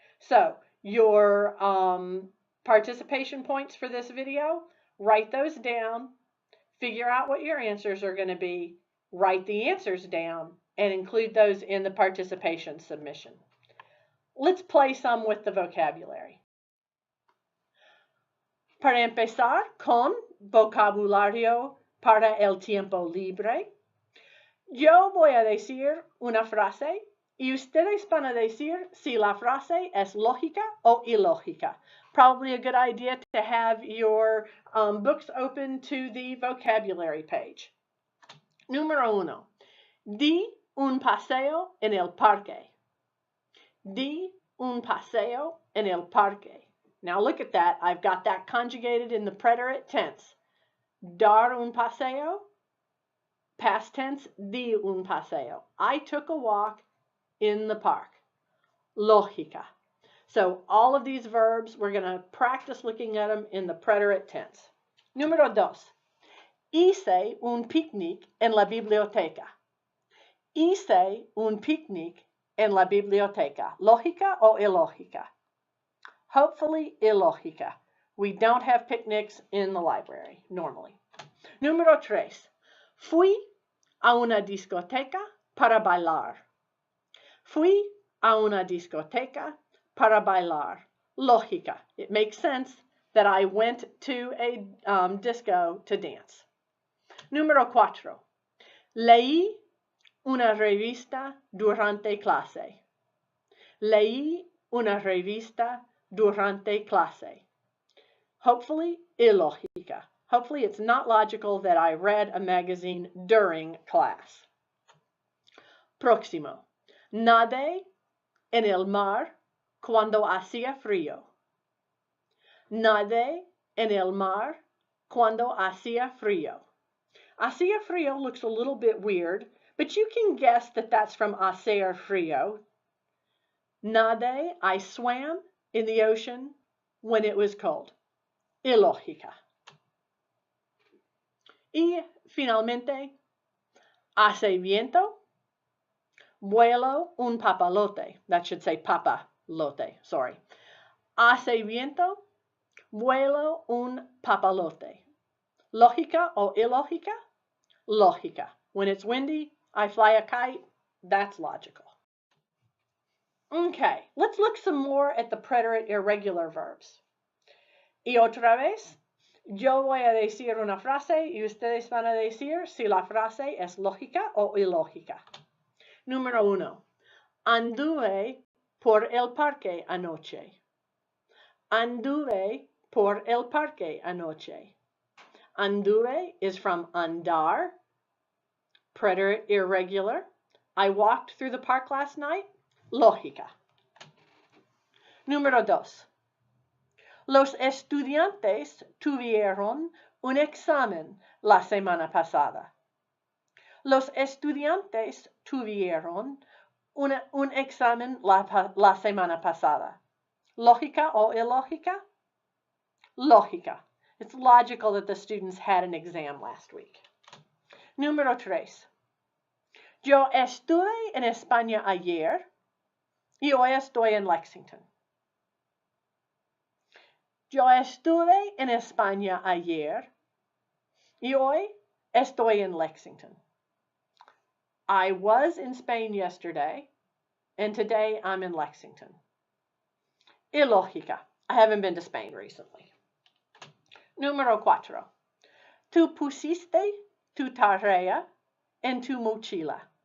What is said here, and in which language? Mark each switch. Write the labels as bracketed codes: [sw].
[en] So, your participation points for this video, write those down, figure out what your answers are going to be, write the answers down, and include those in the participation submission. Let's play some with the vocabulary. [es] Para empezar con vocabulario para el tiempo libre, yo voy a decir una frase y ustedes van a decir si la frase es lógica o ilógica. [en] Probably a good idea to have your books open to the vocabulary page. [es] Número 1. Di un paseo en el parque. Di un paseo en el parque. [en] Now look at that. I've got that conjugated in the preterite tense. [es] Dar un paseo. [en] Past tense, [es] di un paseo. [en] I took a walk in the park. [es] Lógica. [en] So all of these verbs, we're going to practice looking at them in the preterite tense. [es] Número 2. Hice un picnic en la biblioteca. Hice un picnic en la biblioteca. ¿Lógica o ilógica? [en] Hopefully [es] ilógica. [en] We don't have picnics in the library normally. [es] Número 3. Fui a una discoteca para bailar. Fui a una discoteca para bailar. Lógica. [en] It makes sense that I went to a disco to dance. [es] Número 4. Leí una revista durante clase. Leí una revista durante clase. [en] Hopefully, [es] ilógica. [en] Hopefully, it's not logical that I read a magazine during class. [es] Próximo. Nadé en el mar cuando hacía frío. Nadé en el mar cuando hacía frío. Hacía frío [en] looks a little bit weird, but you can guess that that's from [es] hacer frío. [en] Nadé, I swam in the ocean when it was cold. [es] Ilógica. Y finalmente, hace viento. Vuelo un papalote. [en] That should say papalote, sorry. [es] Hace viento, vuelo un papalote. Lógica o ilógica? Lógica. [en] When it's windy, I fly a kite. That's logical. Okay, let's look some more at the preterite irregular verbs. [es] Y otra vez, yo voy a decir una frase y ustedes van a decir si la frase es lógica o ilógica. Número 1. Anduve por el parque anoche. Anduve por el parque anoche. [en] Anduve is from andar, preterite irregular. I walked through the park last night. [es] Lógica. Número 2. Los estudiantes tuvieron un examen la semana pasada. Los estudiantes tuvieron un examen la semana pasada. Lógica o ilógica? Lógica. [en] It's logical that the students had an exam last week. [es] Número 3. Yo estuve en España ayer y hoy estoy en Lexington. Yo estuve en España ayer y hoy estoy en Lexington. [en] I was in Spain yesterday and today I'm in Lexington. [es] Ilógica. [en] I haven't been to Spain recently. [es] Número 4. Tú pusiste tu tarea en tu mochila.